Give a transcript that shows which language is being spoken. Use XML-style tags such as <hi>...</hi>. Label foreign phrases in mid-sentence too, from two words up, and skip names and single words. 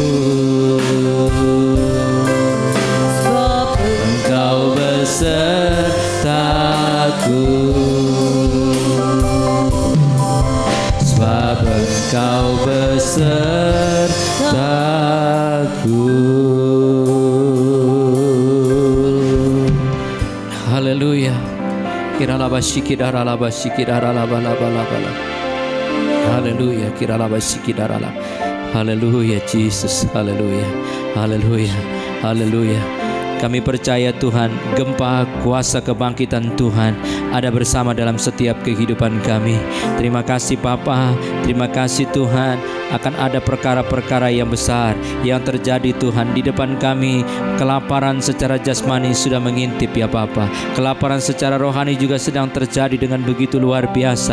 <id>Besertaku, sebab Engkau besertaku. Haleluya. Haleluya. Haleluya Jesus. Haleluya. Haleluya. Haleluya. Kami percaya Tuhan, gempa kuasa kebangkitan Tuhan ada bersama dalam setiap kehidupan kami. Terima kasih Bapa, terima kasih Tuhan, akan ada perkara-perkara yang besar yang terjadi Tuhan di depan kami. Kelaparan secara jasmani sudah mengintip ya Bapa, kelaparan secara rohani juga sedang terjadi dengan begitu luar biasa.</id>